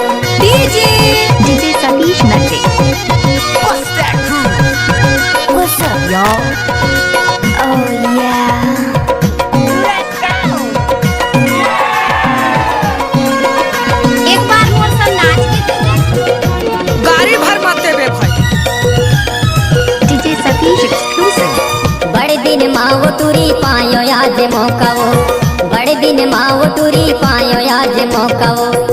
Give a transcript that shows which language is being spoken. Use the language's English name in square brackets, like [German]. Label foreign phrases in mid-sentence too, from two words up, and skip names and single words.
[Chhattisgarhi] DJ सतीश नटे। [English] What's that crew? What's up, y'all? Oh yeah. Let's go. [Chhattisgarhi] एक बार मोर सन नाच के गाड़ी भर मत देबे भाई। DJ सतीश एक्सक्लूसिव। बड़े दिन माओ टूरी पायो आज मौकाओ, बड़े दिन माओ टूरी पायो आज मौकाओ।